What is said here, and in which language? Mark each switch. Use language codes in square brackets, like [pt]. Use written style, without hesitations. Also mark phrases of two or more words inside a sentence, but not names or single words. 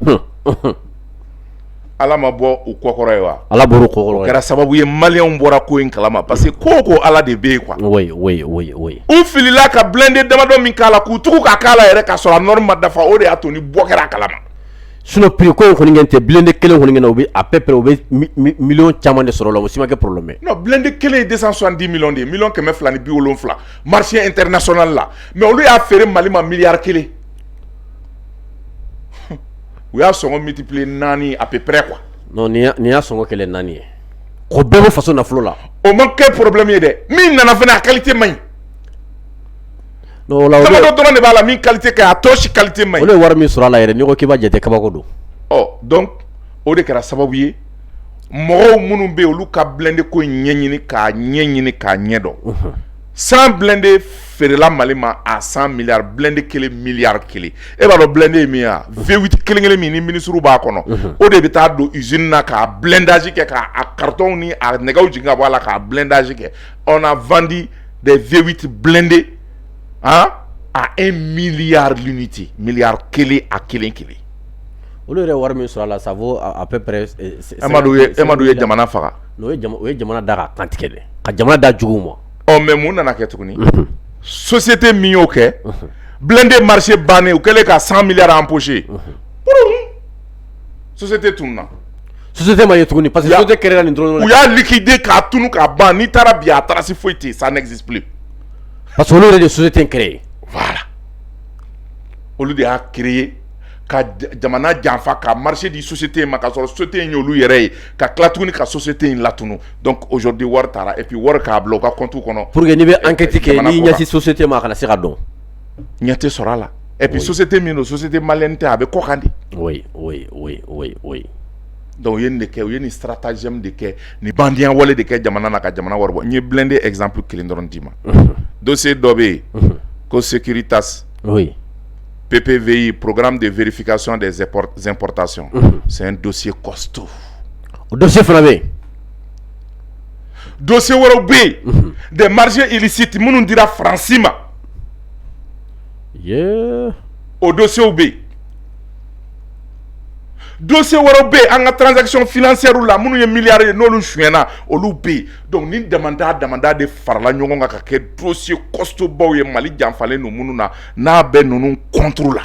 [bm] Ala ma bɔ u kɔkɔrɔ ye wa. Ala bɔra u kɔkɔrɔ ye. O kɛra sababu ye maliyɛnw bɔra ko in kalama [fr] parce que [bm] ko ko Ala de bɛ yen quoi. [fr] Oui. [bm] U filila ka blindé damadɔ min k'a la k'u tugu ka k'a la yɛrɛ k'a sɔrɔ a norme ma dafa o de y'a to ni bɔ kɛra a kalama. Sinon prix ko in kɔni kɛ tɛ blindé kelen kɔni kɛ na o bɛ [fr] à peu près [bm] o bɛ million caman de sɔrɔ o la o si ma kɛ problème. Non blindé kelen ye [fr] 270 millions de [bm] ye million 270 [fr] marché international [bm] la mais olu y'a feere Mali ma milliard kelen. U y'a sɔngɔ multiplier 4 [fr] à peu près quoi. [bm] Non ni y'a sɔngɔ kɛlɛ 4 ye. Ko bɛɛ bɛ faso nafolo la. O man kɛ problème ye dɛ min nana fana a qualité man ɲi. Non la damadɔ dɔrɔn de b'a la min qualité ka ɲi a tɔ si qualité man ɲi. Olu ye wari min sɔrɔ a la yɛrɛ n'i ko k'i b'a jate kabako don. Donc o de kɛra sababu ye mɔgɔw minnu bɛ yen olu ka blindé ko in ɲɛɲini k'a ɲɛdɔn. 100 blindé feerela Mali ma à 100 milliards blindé kelen milliard kelen e b'a dɔn blindé ye min ye a V8 kelen min ni ministre b'a kɔnɔ o de bɛ taa don usine na k'a blindage kɛ k'a carton ni a nɛgɛw jigin ka bɔ a la k'a blindage kɛ [fr] on a vendu des V8 blindés à 1 milliard l'unité [bm] milliard kelen a kelen. Olu yɛrɛ wari min sɔrɔ a la [fr] ça vaut à peu près. [bm] Emadu ye jamana faga. o ye jamana da ka kantigɛ dɛ ka jamana da juguw ma. Mais mun nana kɛ tuguni société min y'o kɛ [fr] blindé marché [bm] bannen u kɛlen ka 100 milliards empoché société tununa. Société ma ye tuguni parce que société créera nin dɔrɔn u y'a liquider k'a tunu k'a ban n'i taara bi a trace foyi tɛ [fr] ça n'existe plus. [bm] Parce que olu yɛrɛ de [fr] société créé. [bm] Voilà olu de y'a créé ka jamana janfa ka marché di société ma ka sɔrɔ société in y'olu yɛrɛ ye ka tila tuguni ka société in latunu donc aujourd'hui wari taara [fr] et puis [bm] wari k'a bila u ka compte kɔnɔ. [fr] Pour que [bm] n'i bɛ enquête kɛ n'i ɲɛsi société ma a kana se ka dɔn. Ɲɛ tɛ sɔrɔ a la [fr] et puis [bm] société min don [fr] société malienne [bm] tɛ a bɛ kɔ kan de. [fr] Oui. [bm] Donc u ye nin de kɛ u ye nin stratagème de kɛ nin bandiya wale de kɛ jamana na ka jamana wari bɔ n ye blindé exemple kelen dɔrɔn d'i ma. Dossier dɔ bɛ yen ko Securitas. [fr] Oui. PPVI, programme de vérification des importations. C'est un dossier costaud. [bm] O dossier fana bɛ yen. Dossier wɛrɛw bɛ yen [fr] des marchés illicites [bm] minnu dira Faransi ma. O dossier bɛ yen. Dossier wɛrɛw bɛ yen an ka [fr] transaction financière [bm] la minnu ye milliards ye n'olu sonyɛna olu bɛ yen donc ni damanda de farala ɲɔgɔn kan ka kɛ [fr] dossier costaud [bm] baw ye Mali janfalen don minnu na n'a bɛ ninnu contre la.